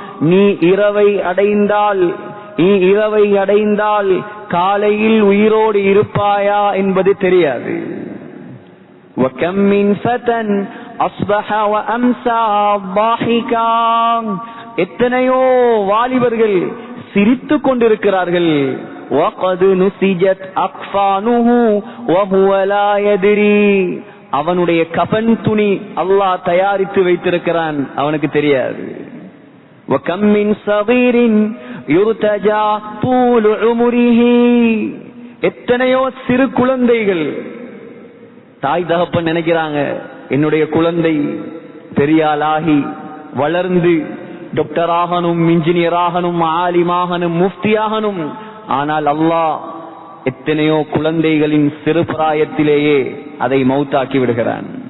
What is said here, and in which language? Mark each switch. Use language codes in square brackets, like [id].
[ta] நீ இரவை அடைந்தால் காலையில் உயிரோடு இருப்பாயா என்பது தெரியாது. [ar] வகம் மின் ஃபதன் அஸ்பஹ வ அம்ஸா ضاحكا. [ta] எத்தனையோ வாலிபர்கள் சிரித்துக் கொண்டிருக்கிறார்கள். [ar] وقد نسجت اكفانه وهو لا يدري. [ta] அவனுடைய கஃன் துணி அல்லாஹ் தயாரித்து வைத்திருக்கிறான், அவனுக்கு தெரியாது. [ar] وكم من صغير يرتجى طول عمره. [ta] எத்தனையோ சிறு குழந்தைகள், தாய் தகப்பன் நினைக்கிறாங்க என்னுடைய குழந்தை பெரியாளாகி வளர்ந்து டாக்டர் ஆகணும், இன்ஜினியர் ஆகணும், ஆலிமாகணும், முஃப்தியாகணும். ஆனால் அல்லாஹ் எத்தனையோ குழந்தைகளின் சிறு பிராயத்திலேயே அதை மௌத்தாக்கி விடுகிறான்.